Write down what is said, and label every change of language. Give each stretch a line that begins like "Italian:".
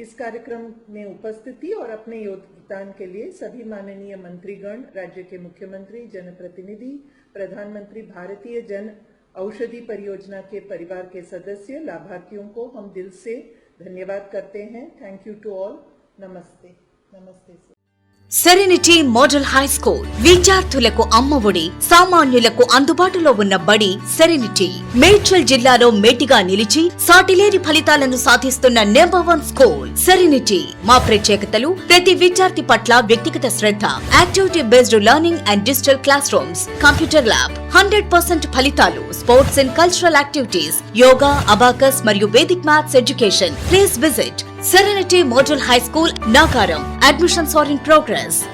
Hindi: इस कार्यक्रम में उपस्थिति और अपने योगदान के लिए सभी माननीय मंत्रीगण, राज्य के मुख्यमंत्री, जनप्रतिनिधि, प्रधानमंत्री, भारतीय जन औषधि परियोजना के परिवार के सदस्य, लाभार्थियों को हम दिल से धन्यवाद करते हैं।
English: Thank you to all.
Hindi: नमस्ते। नमस्ते sir.
Telugu: Serenity model high school విద్యార్థులకు అమ్మఒడి, సామాన్యులకు అందుబాటులో ఉన్న బడి సెరెనిటీ. మేడ్చల్ జిల్లాలో మేటిగా నిలిచి సాటిలేని ఫలితాలను సాధిస్తున్న నంబర్ 1 స్కూల్ సెరెనిటీ. మా ప్రత్యేకతలు ప్రతి విద్యార్థి పట్ల వ్యక్తిగత శ్రద్ధ, activity based learning and digital class rooms, computer lab, 100% ఫలితాలు, sports and cultural activities, yoga, abacus మరియు Vedic maths education.
English: Please visit Serenity Model High School, Nagaram. Admissions are in progress.